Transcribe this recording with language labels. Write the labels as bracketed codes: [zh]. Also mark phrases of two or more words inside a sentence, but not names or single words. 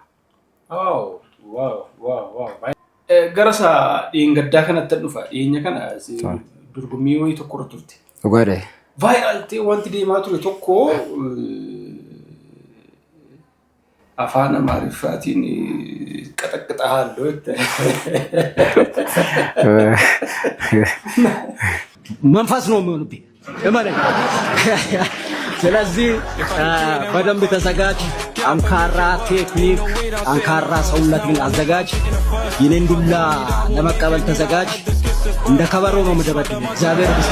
[om] jechuudha. Gara isaa dheengaddaa kanatti dhufa dhiyeenya kana dorgommii wayii tokko irra turte. Dhugaadha. Vaayiraal ta'e wanti deemaa ture tokko afaan Amaariffaatiin qaxaqaxa halluu [am] መንፈስ ነው የሚሆንብኝ እመነኝ። ስለዚህ በደንብ ተዘጋጅ። ጠንካራ ቴክኒክ፣ ጠንካራ ሰውነትን አዘጋጅ። የኔን ዱላ ለመቀበል ተዘጋጅ። እንደ ከበሮ ነው የምደበድበው። እግዚአብሔር